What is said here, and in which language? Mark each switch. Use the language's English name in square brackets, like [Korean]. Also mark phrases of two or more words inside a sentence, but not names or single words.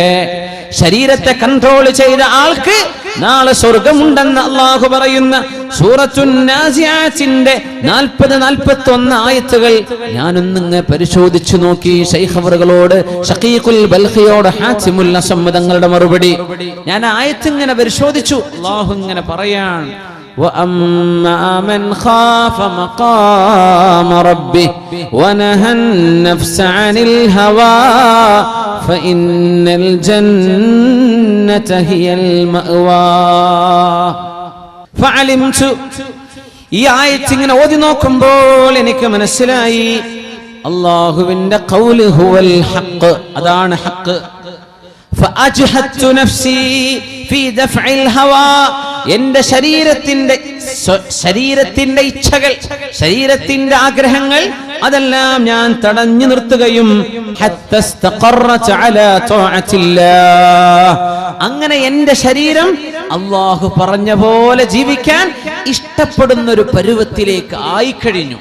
[Malayalam] ശരീരത്തെ കൺട്രോൾ ചെയ്ത ആൾക്ക് നാളെ സ്വർഗമുണ്ടെന്ന് അല്ലാഹു പറയുന്ന സൂറത്തുൻ നാസിആത്തിന്റെ 40-41 ആയത്തുകൾ ഞാനൊന്നിങ്ങ് പരിശോധിച്ചു നോക്കി. ശൈഖ് അവറുകളോട്, ഷഖീഖുൽ ബൽഖിയോട് ഹാസിമുൽ അസം തങ്ങളുടെ മറുപടി ഞാൻ ആയത്ത് ഇങ്ങനെ പരിശോധിച്ചു. അല്ലാഹു ഇങ്ങനെ പറയാൻ, [Arabic] وَأَمَّا مَنْ خَافَ مَقَامَ رَبِّهِ وَنَهَى النَّفْسَ عَنِ الْهَوَى فَإِنَّ الْجَنَّةَ هِيَ الْمَأْوَى فَعَلِمْتُ. [Malayalam] ഈ ആയത്ത് ഇങ്ങനെ ഓതി നോക്കുമ്പോൾ എനിക്ക് മനസ്സിലായി, അല്ലാഹുവിന്റെ ഖൗൽ [Arabic] هو الحق, [Malayalam] അതാണ് ഹഖ്. [Arabic] فَأَجْهَدْتُ نَفْسِي فِي دَفْعِ الْهَوَى, [Malayalam] എന്റെ ശരീരത്തിന്റെ ഇച്ഛകൾ, ശരീരത്തിന്റെ ആഗ്രഹങ്ങൾ, അതെല്ലാം ഞാൻ തടഞ്ഞു നിർത്തുകയും അങ്ങനെ എന്റെ ശരീരം അല്ലാഹു പറഞ്ഞ പോലെ ജീവിക്കാൻ ഇഷ്ടപ്പെടുന്ന ഒരു പരുവത്തിലേക്ക് ആയിക്കഴിഞ്ഞു.